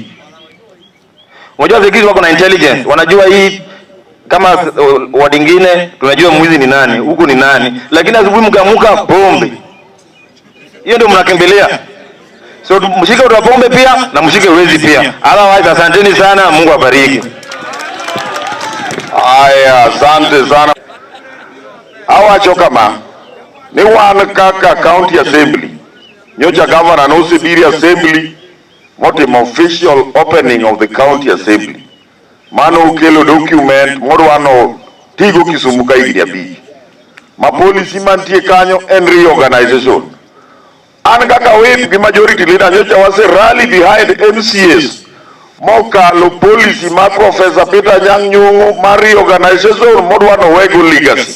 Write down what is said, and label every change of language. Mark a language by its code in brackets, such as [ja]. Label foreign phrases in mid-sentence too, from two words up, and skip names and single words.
[sw] Unajua security wako na intelligence. Wanajua hii kama watu wengine tunajua mwizi ni nani, huku ni nani. Lakini asubuhi mkaamka pombe. Hiyo ndio mnakimbilia. So mshike wa pombe pia na mshike wezi pia. Otherwise asanteni sana, Mungu abariki. Aya, asante sana. [luo] Awacho kama ni wan kaka [en] county assembly. [luo] Nyocha governor no sibiri assembly motim [en] official opening of the county assembly. [luo] Mano ukelo document modwano tigo Kisumu ka higni 5. Ma policy mantie kanyo en reorganization. An kaka whip gi [en] majority leader [luo] nyocha wase [en] rally behind MCAs [luo] mokalo policy ma Professor Peter Nyang' Nyong'o ma reorganization modwano wego legacy.